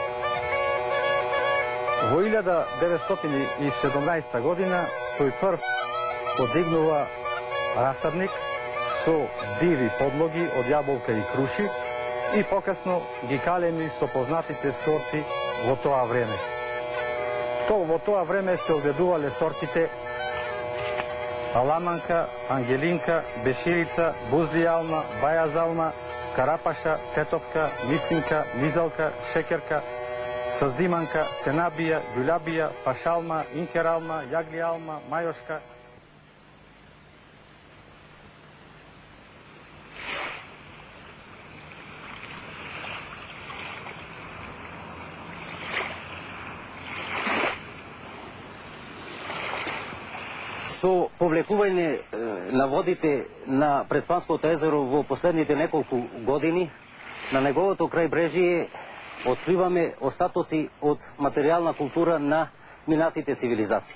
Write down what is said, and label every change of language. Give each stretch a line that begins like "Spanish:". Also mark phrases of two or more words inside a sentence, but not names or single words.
Macedonian: Во 1917 година тој прв подигнува расадник со диви подлоги од јаболка и круши и покасно ги калеми со познатите сорти во тоа време. Во тоа време се одгледувале сортите аламанка, ангелинка, беширица, бузли алма, бајаз алма, карапаша, тетовка, мислинка, низалка, шекерка, саздиманка, сенабија, ѓулјабија, пашалма, инкералма, јагли алма, мајошка. Со повлекување на водите на Преспанското езеро во последните неколку години, на неговото крајбрежје откриваме остатоци од материјална култура на минатите цивилизации.